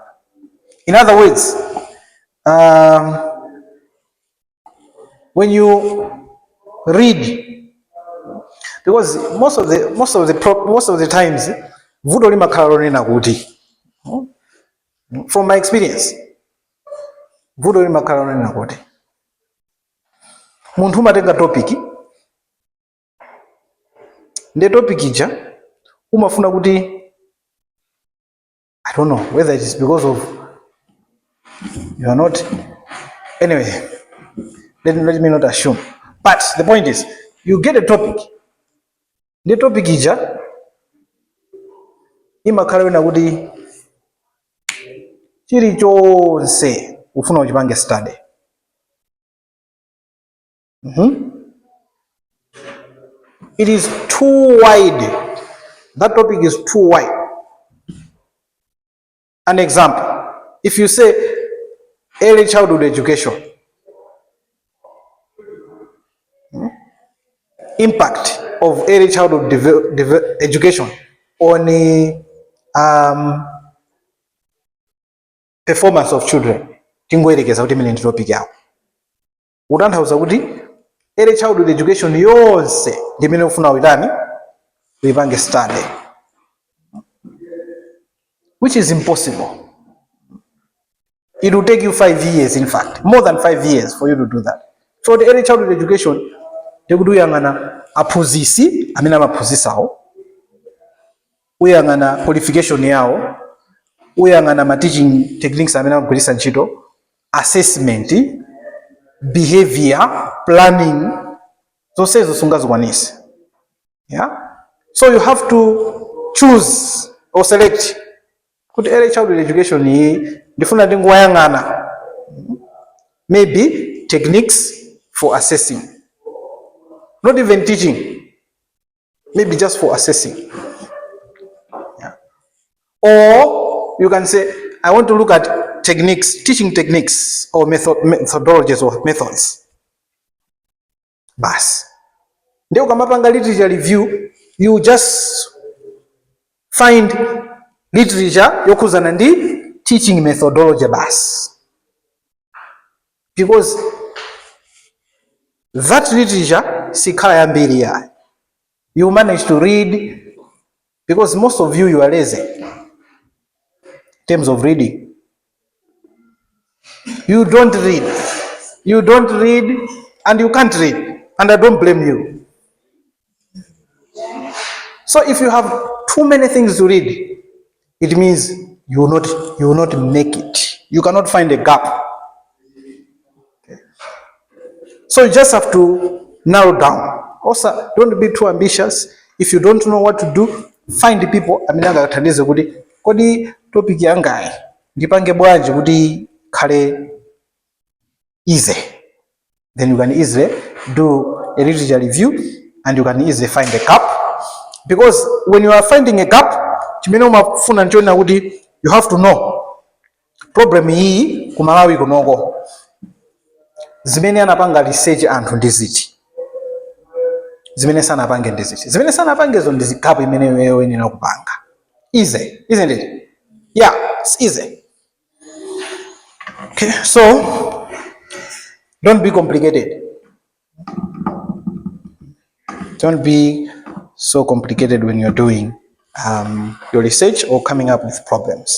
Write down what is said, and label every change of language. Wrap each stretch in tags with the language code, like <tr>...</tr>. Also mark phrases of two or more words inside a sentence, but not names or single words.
<en>In other words, when you read, because most of the times, from my experience,</en> <ny>muntu umatenga topic nde topic ija umafuna kuti,</ny> <en>I don't know whether it is because of you are not, anyway, let me not assume, but the point is you get a topic, the topic</en> <ny>ija imakhala wena kuti chiri chonse ufuna uchipange study.</ny> <en>It is too wide. That topic is too wide. An example, if you say early childhood education, impact of early childhood education on a performance of children,</en> <ny>tingoyerekeza kuti imene ndi topic yawo. Kutanthauza kuti</ny> <en>early childhood education</en> <ny>yonse ndimene ufuna uitani uipange study,</ny> <en>which is impossible. It will take you 5 years, in fact, more than 5 years for you to do that. So the early childhood education,</en> <ny>tekuduyang'ana aphunzitsi amene amaphunzitsawo, uyang'ana qualification yawo, uyang'ana ma</ny> <en>teaching techniques</en> <ny>amene amagwiritsa ntchito, assessment, behavior, planning, zonsezo sungazikwanise.</ny> <en>Yeah? So you have to choose or select. Kuti early childhood education</en> <ny>iyi ndifuna ndingoyang'ana</ny> <en>maybe techniques for assessing, not even teaching, maybe just for assessing. Yeah. Or you can say, I want to look at techniques, teaching techniques or methodologies or methods. Bas.</en> <ny>Ndio ukamapanga</ny> <en>literature review, you just find literature</en> <ny>yokuzana ndi</ny> <en>teaching methodology bas. Because that literature</en> <ny>sikhala yambiri ya.</ny> <en>You manage to read, because most of you are lazy in terms of reading. You don't read and you can't read, and I don't blame you. So if you have too many things to read, it means you will not make it. You cannot find a gap. Okay. So you just have to narrow down. Also, don't be too ambitious. If you don't know what to do, find the people.</en> <ny>Aminanga kathandize kuti kodi topic yangayi ndipange bwanji kuti khale easy.</ny> <en>Then you can easily do a literature review and you can easily find a gap. Because when you are finding a gap,</en> <ny>chimene umafuna nchona kuti</ny> <en>you have to know problem</en> <ny>iyi kumalawi kunoko zimene anapanga research anthu ndiziti, zimene sanapange ndiziti, zimene sanapangezo ndizikapo imene</ny> <sw>wewe nina kupanga.</sw> <en>Easy, isn't it? Yeah, it's easy. Okay, so don't be complicated. Don't be so complicated when you're doing your research or coming up with problems.</en>